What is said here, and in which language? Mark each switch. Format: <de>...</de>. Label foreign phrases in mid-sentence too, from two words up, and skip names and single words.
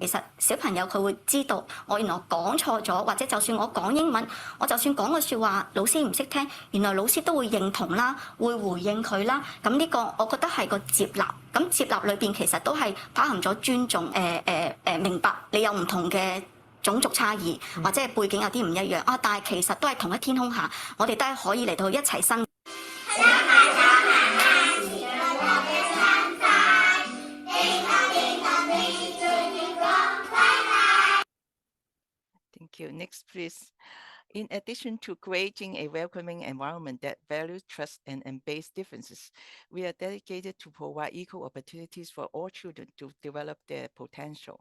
<yue>其實小朋友佢會知道我原來講錯咗，或者就算我講英文，我就算講個説話，老師唔識聽，原來老師都會認同啦，會回應佢啦。咁呢個我覺得係個接納。咁接納裏邊其實都係包含咗尊重，明白你有唔同嘅種族差異，或者係背景有啲唔一樣啊，但係其實都係同一天空下，我哋都係可以嚟到一齊生。</yue> <en>Thank you. Next, please. In addition to creating a welcoming environment that values trust and embraces differences, we are dedicated to provide equal opportunities for all children to develop their potential.</en>